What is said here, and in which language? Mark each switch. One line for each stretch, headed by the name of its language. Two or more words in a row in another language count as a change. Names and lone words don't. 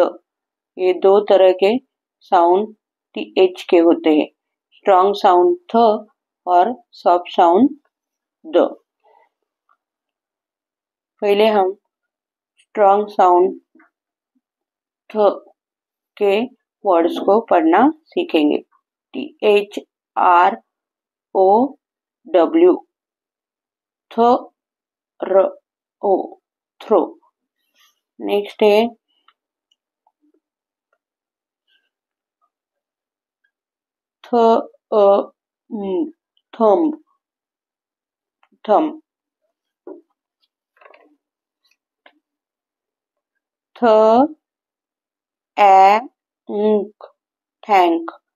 Hindi: ये दो तरह के साउंड TH के होते हैं,
English: strong sound
Hindi: थ और
English: soft sound
Hindi: द। पहले हम
English: strong sound
Hindi: थ के वर्ड्स को पढ़ना सीखेंगे।
English: THROW, थ र ओ, थ्रो। नेक्स्ट है th thumb, thumb. th thank.